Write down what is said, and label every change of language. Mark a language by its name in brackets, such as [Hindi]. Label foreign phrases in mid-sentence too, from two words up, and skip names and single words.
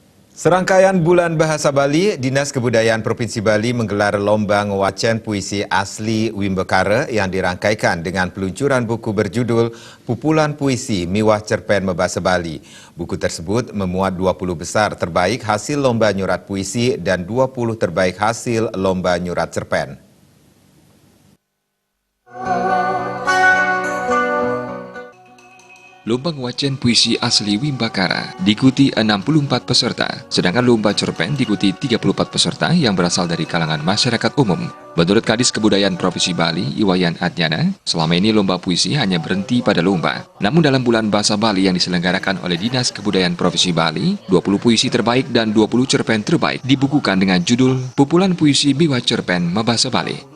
[Indonesian] Serangkaian Bulan Bahasa Bali, Dinas Kebudayaan Provinsi Bali menggelar lomba ngewacen puisi asli Wimbekara yang dirangkaikan dengan peluncuran buku berjudul Pupulan Puisi Miwah Cerpen Mebasa Bali. Buku tersebut memuat 20 besar terbaik hasil lomba nyurat puisi dan 20 terbaik hasil lomba nyurat cerpen. Lomba ngewacen puisi asli Wimbekara diikuti 64 peserta, sedangkan lomba cerpen diikuti 34 peserta yang berasal dari kalangan masyarakat umum. Menurut Kadis Kebudayaan Provinsi Bali, Iwayan Adnyana, selama ini lomba puisi hanya berhenti pada lomba. Namun dalam bulan Bahasa Bali yang diselenggarakan oleh Dinas Kebudayaan Provinsi Bali, 20 puisi terbaik dan 20 cerpen terbaik dibukukan dengan judul Pupulan Puisi Miwah Cerpen Mebasa Bali.